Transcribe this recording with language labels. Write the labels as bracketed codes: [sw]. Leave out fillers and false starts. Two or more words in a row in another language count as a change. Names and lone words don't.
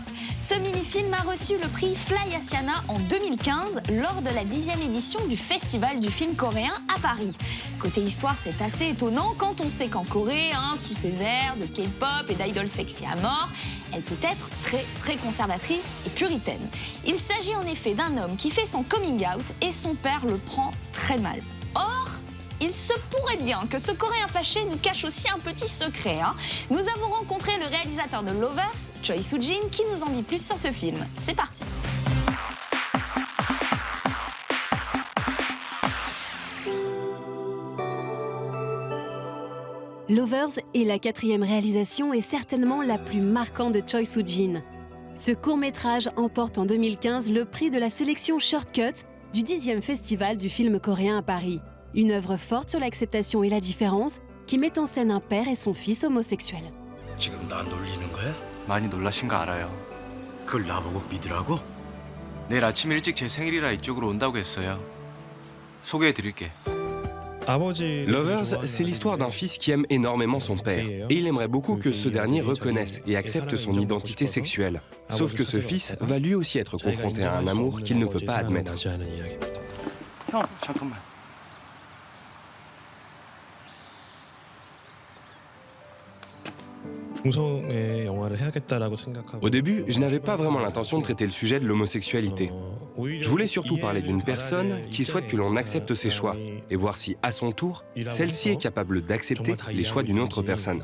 [fr] Ce mini-film a reçu le prix Fly Asiana en 2015 lors de la 10e édition du Festival du film coréen à Paris. Côté histoire, c'est assez étonnant quand on sait qu'en Corée, sous ses airs de K-pop et d'idoles sexy à mort, elle peut être très conservatrice et puritaine. Il s'agit en effet d'un homme qui fait son coming out et son père le prend très mal. Or, il se pourrait bien que ce Coréen fâché nous cache aussi un petit secret. Nous avons rencontré le réalisateur de Lovers, Choi Soo-jin, qui nous en dit plus sur ce film. C'est parti. Lovers est la 4e réalisation et certainement la plus marquante de Choi Soo-jin. Ce court-métrage emporte en 2015 le prix de la sélection Shortcut du 10e Festival du film coréen à Paris. Une œuvre forte sur l'acceptation et la différence qui met en scène un père et son fils homosexuels. [ko] 지금 나 놀리는 거야? 많이 놀라신 거 알아요. 그걸 나보고 믿으라고? 내일 아침 일찍 제 생일이라 이쪽으로 온다고 했어요. 소개해드릴게. [fr] Lovers, c'est l'histoire d'un fils qui aime énormément son père. Et il aimerait beaucoup que ce dernier reconnaisse et accepte son identité sexuelle. Sauf que ce fils va lui aussi être confronté à un amour qu'il ne peut pas admettre. [ko] 형, 잠깐만. [fr] Au début, je n'avais pas vraiment l'intention de traiter le sujet de l'homosexualité. Je voulais surtout parler d'une personne qui souhaite que l'on accepte ses choix et voir si, à son tour, celle-ci est capable d'accepter les choix d'une autre personne.